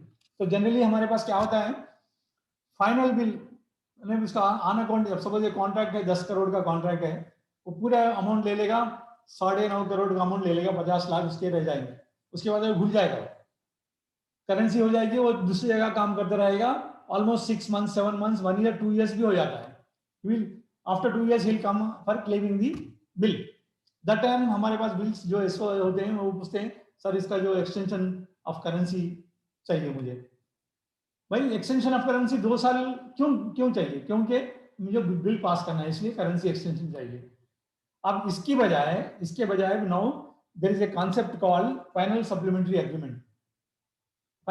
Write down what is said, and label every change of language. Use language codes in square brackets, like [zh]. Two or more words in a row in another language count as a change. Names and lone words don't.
[hi] तो जनरली हमारे पास क्या होता है, [en] final bill [hi] मतलब उसका [en] on account, [hi] सपोज ये कॉन्ट्रैक्ट है 10 करोड़ का कॉन्ट्रैक्ट है, वो पूरा अमाउंट ले लेगा, 9.5 करोड़ का अमाउंट ले लेगा, 50 लाख उसके रह जाएंगे, उसके बाद वो भूल जाएगा, करेंसी हो जाएगी, वो दूसरी जगह काम करता रहेगा, [en] almost 6 months, 7 months, 1 year, 2 years [hi] भी हो जाता है। [en] after 2 years he'll come for claiming the bill. that time [hi] हमारे पास बिल्स जो एसओ होते हैं वो पूछते हैं सर इसका जो [en] extension of currency [hi] चाहिए मुझे। भाई [en] extension of currency [hi] 2 साल क्यों चाहिए? क्योंकि मुझे बिल पास करना है, इसलिए [en] currency extension [hi] चाहिए। अब इसके बजाय [en] now there is a concept called final supplementary agreement.